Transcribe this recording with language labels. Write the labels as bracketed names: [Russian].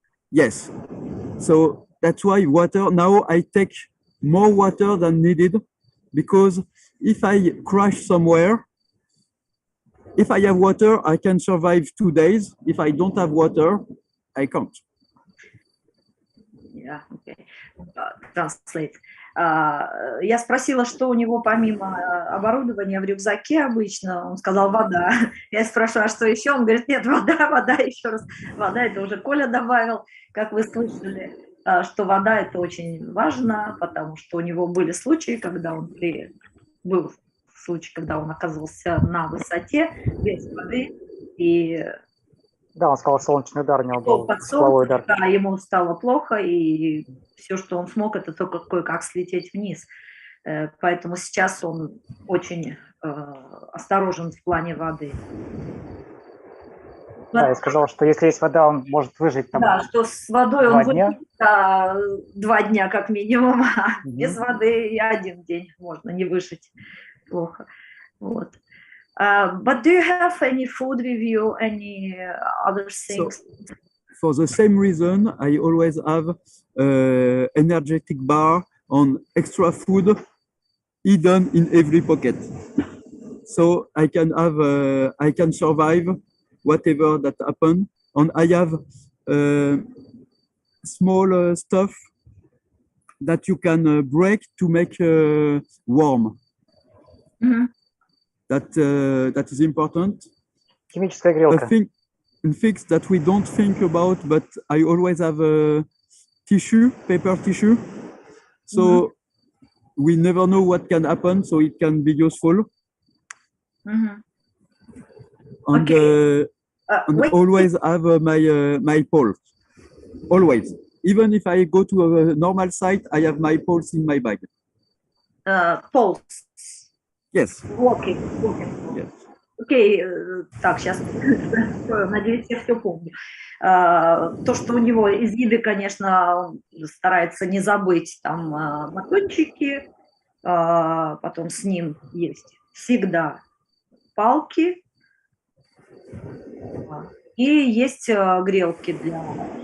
[English] Yes, so that's why water. Now I take more water than needed, because if I crash somewhere, if I have water, I can survive 2 days. If I don't have water, I can't. Yeah, okay. Translate. [Russian] Я спросила, что у него помимо оборудования в рюкзаке обычно. Он сказал вода. Я спрашиваю, а что еще? Он говорит, нет, вода, еще раз. Вода, это уже Коля добавил, как вы слышали, что вода это очень важно, потому что у него были случаи, когда он оказывался на высоте без воды и... Да, он сказал, солнечный удар у него был, тепловой удар. Да, ему стало плохо, и все, что он смог, это только кое-как слететь вниз. Поэтому сейчас он очень осторожен в плане воды. Да, я сказал, что если есть вода, он может выжить там. Да, что с водой он выживет 2 дня как минимум, а без воды и 1 день можно не выжить. Плохо. Вот. [English] But do you have any food with you, any other things? So, for the same reason, I always have energetic bar on extra food hidden in every pocket. So I can survive whatever that happen. And I have small stuff that you can break to make warm. Mm-hmm. That is important. [Russian] Химическая грелка. [English] Things that we don't think about, but I always have a paper tissue. So we never know what can happen, so it can be useful. Mm-hmm. And, and always have my pole. Always. Even if I go to a normal site, I have my poles in my bag. Poles. Yes. Walking. Yes. [Russian] Окей, так, сейчас, надеюсь, я все помню. То, что у него из еды, конечно, старается не забыть, там батончики, потом с ним есть всегда палки, и есть грелки для...